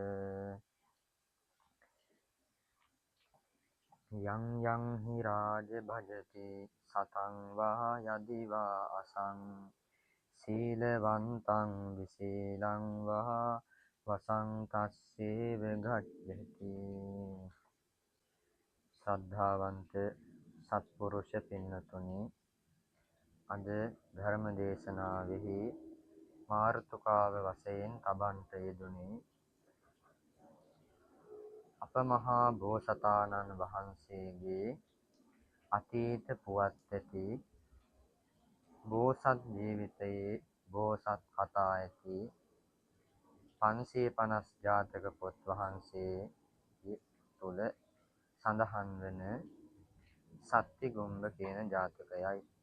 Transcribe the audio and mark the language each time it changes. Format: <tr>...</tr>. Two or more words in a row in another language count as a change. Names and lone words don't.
<pi>යං යං හි රාජ භජති සතං වා යදිවා අසං සීලවන්තං විසීලං වා වසං තස්සේව ගච්ඡති.</pi> <si>ශ්‍රද්ධාවන්ත සත්පුරුෂ පින්නතුනි, අද ධර්ම දේශනාවෙහි මාර්තුකාව වශයෙන් තබන්ට යෙදුනේ අප මහා බෝසතාණන් වහන්සේගේ අතීත පුවත් ඇති බෝසත් ජීවිතයේ බෝසත් කතා ඇති 550 ජාතක පොත් වහන්සේ තුල සඳහන් වන සත්තිගුම්බ කියන ජාතකයයි.</si>